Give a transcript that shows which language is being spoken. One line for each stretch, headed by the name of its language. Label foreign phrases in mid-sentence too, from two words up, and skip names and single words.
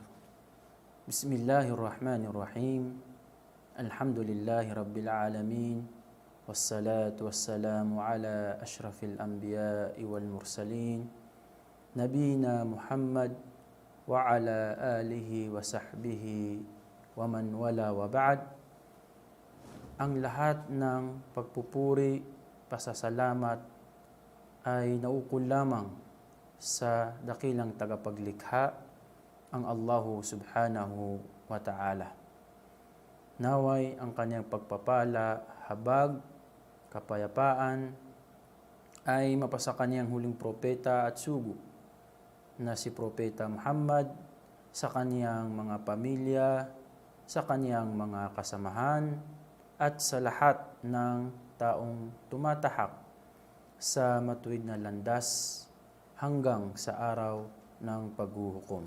Arabic: بسم الله الرحمن الرحيم. الحمد لله رب العالمين، والصلاة والسلام على أشرف الأنبياء والمرسلين نبينا محمد وعلى آله وصحبه ومن والاه وبعد.
Filipino: Ang lahat ng pagpupuri, pasasalamat ay naukol lamang sa dakilang tagapaglikha, ang
Arabic: الله سبحانه وتعالى.
Filipino: Naway ang kanyang pagpapala, habag, kapayapaan ay mapasa kanyang huling propeta at sugo na si Propeta Muhammad, sa kaniyang mga pamilya, sa kaniyang mga kasamahan, at sa lahat ng taong tumatahak sa matuwid na landas hanggang sa araw ng paghuhukom.